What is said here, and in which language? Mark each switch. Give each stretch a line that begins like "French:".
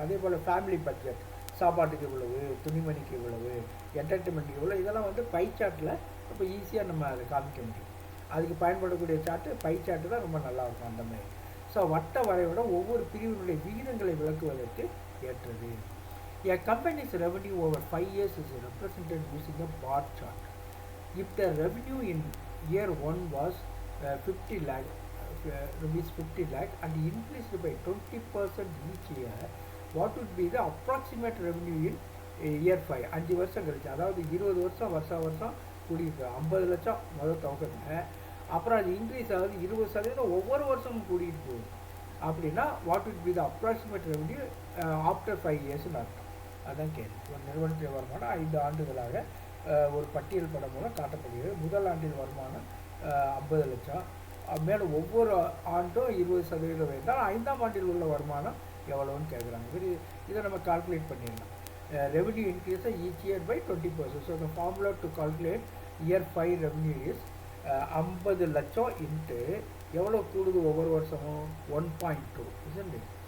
Tamil: அதே போல் family budget, சாப்பாட்டுக்கு இவ்வளவு, துணிமணிக்கு இவ்வளவு, என்டர்டைன்மெண்ட்டுக்கு இவ்வளோ, இதெல்லாம் வந்து பை சார்ட்டில் ரொம்ப ஈஸியாக நம்ம அதை காமிக்க முடியும். அதுக்கு பயன்படக்கூடிய சார்ட்டு பை சார்ட்டு தான் ரொம்ப நல்லாயிருக்கும் அந்த மாதிரி. ஸோ வட்ட வரையோட ஒவ்வொரு பிரிவினுடைய விகிதங்களை விளக்குவதற்கு ஏற்றது.
English: A company's revenue over 5 years is represented using a bar chart. If the revenue in year 1 was 50 lakh rupees 50 lakh and increased by 20% each year, what would be the approximate revenue in year 5?
Tamil: 5 வருஷம் கழிச்சு, அதாவது 20 வருஷம் வருஷம் கூடியிருக்கு. 50 லட்சம் முதல் துவக்கத்தில், அப்புறம் அது இன்க்ரீஸ் ஆகுது 20% ஒவ்வொரு வருஷமும் கூடிட்டு போகுது அப்படின்னா
English: what would be the approximate revenue after 5 years
Tamil: ன்னு அர்த்தம். அதுதான் கேள்வி. ஒரு நிறுவனத்தில் வருமானம் 5 ஆண்டுகளாக ஒரு பட்டியல் படம் மூலம் காட்டப்படுகிறது. முதல் ஆண்டில் வருமானம் 50 லட்சம், மேலும் ஒவ்வொரு ஆண்டும் 20% வைத்தால் 5ஆம் ஆண்டில் உள்ள வருமானம் எவ்வளோன்னு கேட்குறாங்க. இதை நம்ம கால்குலேட் பண்ணிடலாம்.
English: Revenue increase each year by 20%. So the formula to calculate year 5 revenue is 50 லட்சம்
Tamil: இன்ட்டு எவ்வளோ கூடுது ஒவ்வொரு வருஷமும்
English: 1.2 isn't it?